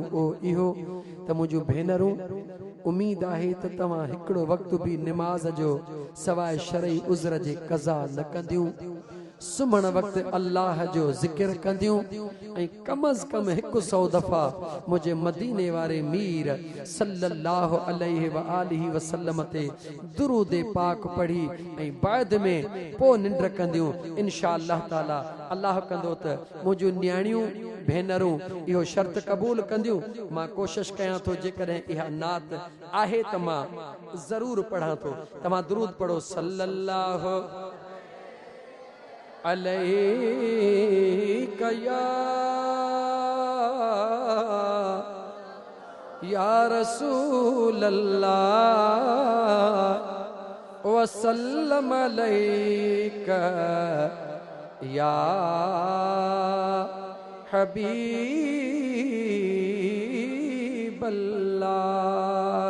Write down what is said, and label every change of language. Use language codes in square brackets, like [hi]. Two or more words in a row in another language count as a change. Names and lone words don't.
[sd] ओ इहो त मुंहिंजूं भेनरूं, उम्मीद आहे त तव्हां हिकिड़ो वक़्तु बि निमाज़ जो सवाइ शरई उज़र जे क़ज़ा न कंदियूं, सुम्हण वक़्तु अल्लाह जो ज़िक्र कंदियूं ऐं कम अज़ कम 100 दफ़ा मुंहिंजे मदीने वारे मीर [ar] صلى الله عليه وآله وسلم [sd] ते दुरूद पाक पढ़ी ऐं बाद में पोइ निंड कंदियूं। [ar] إن شاء الله تعالى [sd] अल्लाह कंदो त मुंहिंजूं न्याणियूं भेनरूं इहो शर्त क़बूल कंदियूं। मां कोशिश कयां थो, जेकॾहिं इहा नात आहे त मां ज़रूर पढ़ां थो। [ar] तव्हां दुरूद पढ़ो صلى الله عليك يا رسول الله وسلم عليك يا حبيب الله.